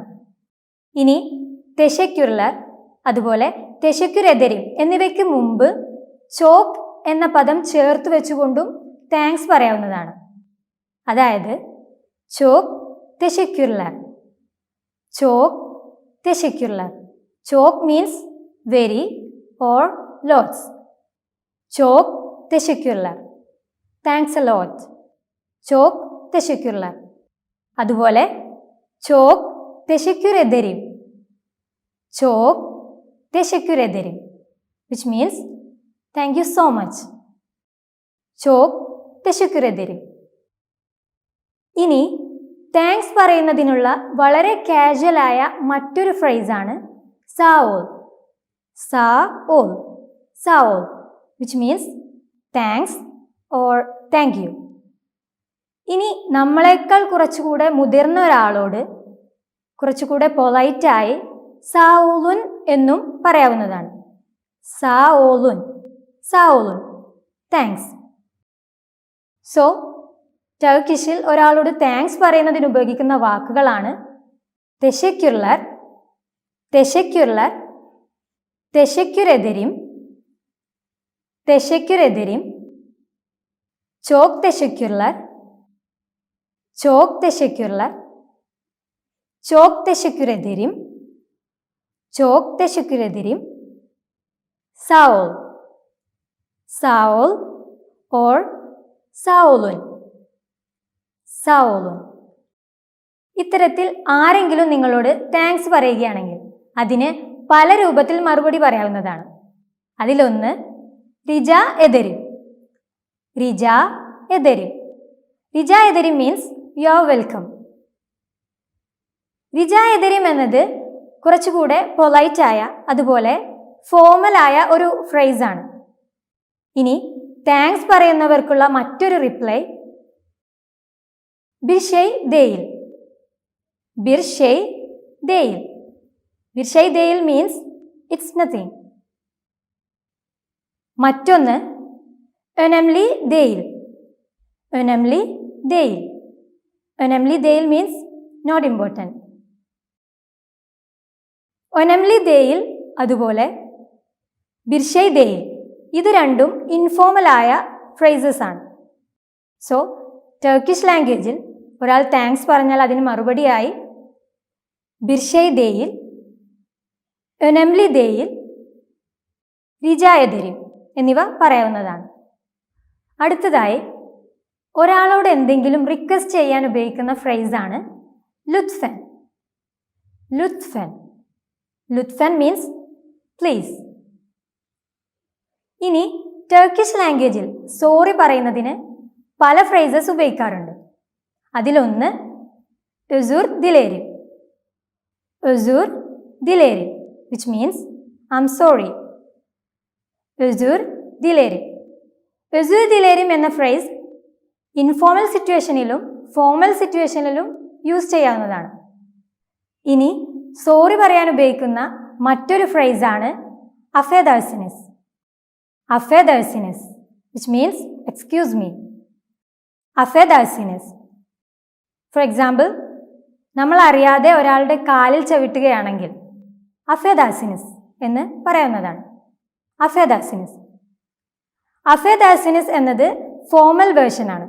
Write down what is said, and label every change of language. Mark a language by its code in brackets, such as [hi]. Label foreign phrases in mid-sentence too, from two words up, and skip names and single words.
[ml] ഇനി തെശെക്യുർലർ അതുപോലെ [tr] teşekkür ederim [ml] എന്നിവയ്ക്ക് മുമ്പ് ചോക്ക് എന്ന പദം ചേർത്ത് വെച്ചുകൊണ്ടും താങ്ക്സ് പറയാവുന്നതാണ്. അതായത് [tr] çok teşekkürler, çok teşekkürler. [en] ചോക്ക് means very or lots. [tr] Çok teşekkürler. [en] Thanks a lot. [tr] Çok teşekkürler. അതുപോലെ çok teşekkür ederim. Çok teşekkür ederim [en] which means thank you so much. [tr] Çok teşekkür ederim. [ml] ഇനി താങ്ക്സ് പറയുന്നതിനുള്ള വളരെ കാഷ്വൽ ആയ മറ്റൊരു ഫ്രേസ് ആണ് സാഓൾ. [en] Saol, saol, which means thanks or thank you. [ml] ഇനി നമ്മളെക്കാൾ കുറച്ചുകൂടെ മുതിർന്ന ഒരാളോട് കുറച്ചുകൂടെ പൊലൈറ്റായി സാഓലുൻ എന്നും പറയാവുന്നതാണ്. [tr] sağ olun, sağ olun, താങ്ക്സ്. [ml] സോ ടർക്കിഷിൽ ഒരാളോട് താങ്ക്സ് പറയുന്നതിന് ഉപയോഗിക്കുന്ന വാക്കുകളാണ് [tr] teşekkürler, teşekkürler, teşekkür ederim, teşekkür ederim, çok teşekkürler, çok teşekkürler, çok teşekkür ederim, çok teşekkür ederim, sağ ol, sağ ol or sağ olun, sağ olun. [ml] ഇത്തരത്തിൽ ആരെങ്കിലും നിങ്ങളോട് താങ്ക്സ് പറയുകയാണെങ്കിൽ അതിന് പല രൂപത്തിൽ മറുപടി പറയാവുന്നതാണ്. അതിലൊന്ന് [tr] rica ederim. rica ederim. rica ederim [en] means you are welcome. [tr] rica ederim [ml] എന്നത് കുറച്ചുകൂടെ പൊലൈറ്റ് ആയ, അതുപോലെ ഫോർമൽ ആയ ഒരു ഫ്രേസ് ആണ്. ഇനി താങ്ക്സ് പറയുന്നവർക്കുള്ള മറ്റൊരു റിപ്ലൈ [tr] bir şey değil. bir şey değil. Bir şey değil [en] means it's nothing. [tr] മറ്റൊന്ന് önemli değil. önemli değil. önemli değil [en] means not important. [tr] önemli değil അതുപോലെ bir şey değil, [ml] ഇത് രണ്ടും ഇൻഫോർമൽ ആയ ഫ്രേസസ് ആണ്. സോ ടർക്കിഷ് ലാംഗ്വേജിൽ ഒരാൾ താങ്ക്സ് പറഞ്ഞാൽ അതിന് മറുപടിയായി [tr] bir şey değil, önemli değil, rica ederim [ml] എന്നിവ പറയാവുന്നതാണ്. അടുത്തതായി ഒരാളോട് എന്തെങ്കിലും റിക്വസ്റ്റ് ചെയ്യാൻ ഉപയോഗിക്കുന്ന ഫ്രേസ് ആണ് ലുത്ഫൻ. [tr] lütfen. lütfen [en] means please. [ml] ഇനി ടർക്കിഷ് ലാംഗ്വേജിൽ സോറി പറയുന്നതിന് പല ഫ്രേസസ് ഉപയോഗിക്കാറുണ്ട്. [tr] അതിലൊന്ന് özür dilerim. özür dilerim [en] which means I'm sorry. [tr] özür dilerim. özür dilerim [ml] എന്ന ഫ്രേസ് ഇൻഫോർമൽ സിറ്റുവേഷനിലും ഫോർമൽ സിറ്റുവേഷനിലും യൂസ് ചെയ്യാവുന്നതാണ്. ഇനി സോറി പറയാൻ ഉപയോഗിക്കുന്ന മറ്റൊരു ഫ്രേസ് ആണ് അഫേദർസിനസ്. [en] അഫേദർസിനസ് which means excuse me. അഫേദർസിനസ്. for example, [ml] നമ്മൾ അറിയാതെ ഒരാളുടെ കാലിൽ ചവിട്ടുകയാണെങ്കിൽ അഫേദർസിനസ് എന്ന് പറയാവുന്നതാണ്. അഫേദർസിനസ്. അഫേദാസിനിസ് എന്നത് [en] formal version [ml] ആണ്.